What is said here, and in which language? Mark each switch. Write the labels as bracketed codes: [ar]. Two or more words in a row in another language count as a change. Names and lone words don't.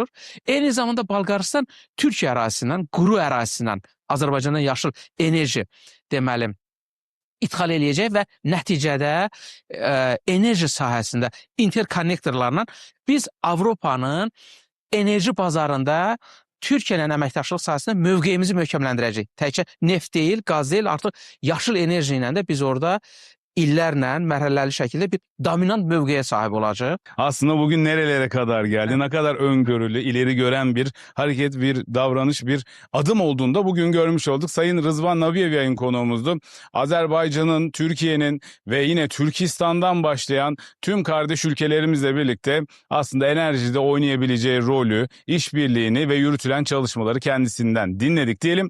[az] Eyni zamanda Balqaristan Türkiyə ərazisindən, quru ərazisindən Azərbaycandan yaşıl enerji deməli ithal eləyəcək və nəticədə enerji sahəsində interkonnektorlarla biz Avropanın enerji bazarında Türkiyə ilə əməkdaşlıq sahəsində mövqeyimizi möhkəmləndirəcək. Təkcə neft deyil, qaz deyil, artıq yaşıl enerji ilə də biz orada illərlə mərhələli şəkildə bir dominant mövqeyə sahib olacaq. [tr] Aslında bugün nerelere kadar geldi, ne kadar öngörülü, ileri gören bir hareket, bir davranış, bir adım olduğunda bugün görmüş olduk. Sayın Rızvan Nabiyev yayın konuğumuzdu. Azerbaycan'ın, Türkiye'nin ve yine Türkistan'dan başlayan tüm kardeş ülkelerimizle birlikte aslında enerjide oynayabileceği rolü, işbirliğini ve yürütülen çalışmaları kendisinden dinledik diyelim.